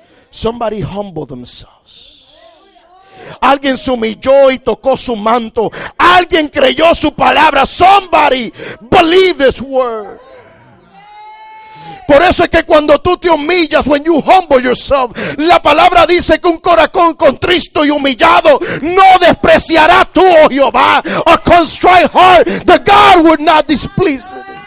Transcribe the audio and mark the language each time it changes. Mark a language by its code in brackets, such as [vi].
[en] Somebody humbled themselves. [es] Alguien se humilló y tocó su manto. Alguien creyó su palabra. [en] Somebody believe this word. [es] Por eso es que cuando tú te humillas, [en] when you humble yourself, [es] la palabra dice que un corazón contristo y humillado no despreciará tú, oh Jehová. [en] A contrite heart, the God would not displease it.